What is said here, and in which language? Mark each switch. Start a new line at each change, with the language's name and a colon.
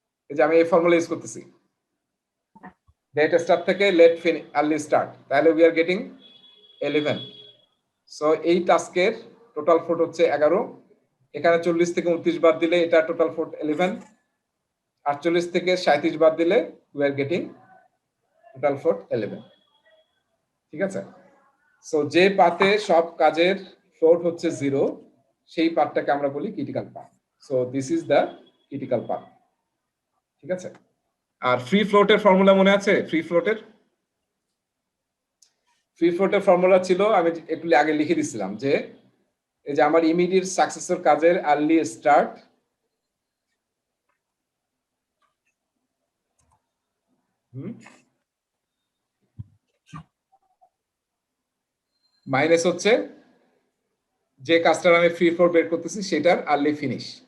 Bangla: এই যে আমি এই ফর্মুলা ইউজ করতেছি, লেট স্টার্ট থেকে লেট আর্লি স্টার্ট,
English: তাহলে we are getting 11।
Bangla: সো এই টাস্কের টোটাল ফ্লোট হচ্ছে 11। এখানে 40 থেকে 29 বাদ দিলে এটা টোটাল ফ্লোট 11, 48 থেকে 37 বাদ দিলে
English: we are getting total float 11.
Bangla: ঠিক আছে, সো যে পাথে সব কাজের ফ্লোট হচ্ছে 0 সেই পাথটাকে আমরা বলি critical path.
English: So this is the critical path.
Bangla: ঠিক আছে, আর ফ্রি ফ্লোটের ফর্মুলা মনে আছে? ফ্রি ফ্লোটের ফর্মুলা ছিল, আমি একটু আগে লিখে দিছিলাম যে এই যে আমার ইমিডিয়েট সাকসেসর কাজের আর্লি স্টার্ট মাইনাস হচ্ছে যে কাজটার আমি ফ্রি ফ্লোট বের করতেছি সেটার আর্লি ফিনিশ।